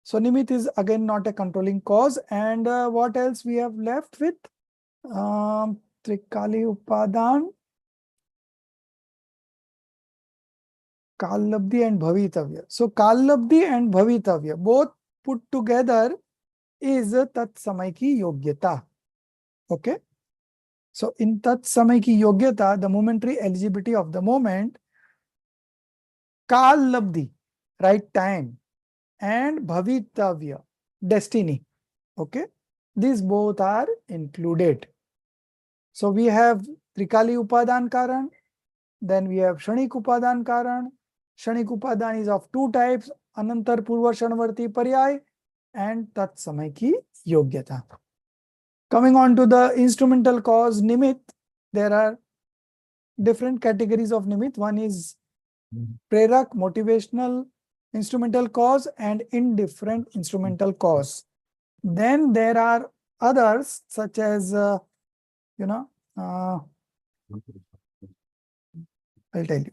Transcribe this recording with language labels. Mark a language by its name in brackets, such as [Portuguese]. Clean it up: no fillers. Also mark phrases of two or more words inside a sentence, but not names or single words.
[English] So Nimit is again not a controlling cause. And what else we have left with? [Hindi] त्रिकाली उपादान, [English] Kallabdhi and Bhavitavya. So Kallabdhi and Bhavitavya both put together is [Hindi] तत्समय की योग्यता. [English] Okay. So in [Hindi] तत्समय की योग्यता, [English] the momentary eligibility of the moment, Kallabdhi, right time, and Bhavitavya, destiny. Okay. These both are included. So we have [Hindi] त्रिकाली उपादान कारण, [English] then we have [Hindi] क्षणिक उपादान कारण. क्षणिक उपादान [English] is of two types, [Hindi] अनंतर पूर्व क्षणवर्ती पर्याय and तत्समय की योग्यता. [English] Coming on to the instrumental cause, Nimit, there are different categories of Nimit. One is Prerak, motivational instrumental cause, and indifferent instrumental cause. Then there are others such as, I'll tell you.